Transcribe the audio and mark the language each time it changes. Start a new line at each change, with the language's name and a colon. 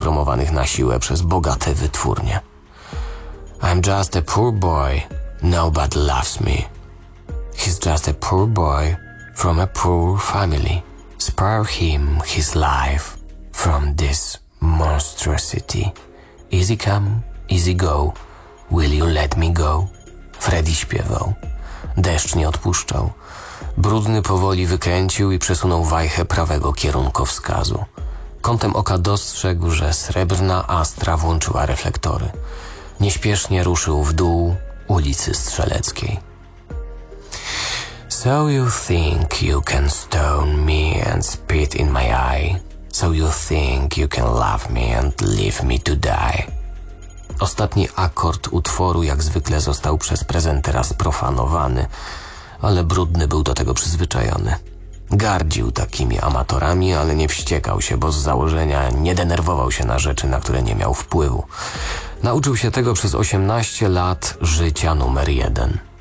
Polish: programowanych na siłę przez bogate wytwórnie.
English: I'm just a poor boy, nobody loves me. He's just a poor boy from a poor family. Spare him his life from this monstrosity. Easy come, easy go, will you let me go?
Polish: Freddy śpiewał. Deszcz nie odpuszczał. Brudny powoli wykręcił i przesunął wajchę prawego kierunkowskazu. Kątem oka dostrzegł, że srebrna Astra włączyła reflektory. Nieśpiesznie ruszył w dół ulicy Strzeleckiej.
English: So you think you can stone me and spit in my eye? So you think you can love me and leave me to die?
Polish: Ostatni akord utworu jak zwykle został przez prezentera sprofanowany, ale Brudny był do tego przyzwyczajony. Gardził takimi amatorami, ale nie wściekał się, bo z założenia nie denerwował się na rzeczy, na które nie miał wpływu. Nauczył się tego przez 18 lat życia numer jeden.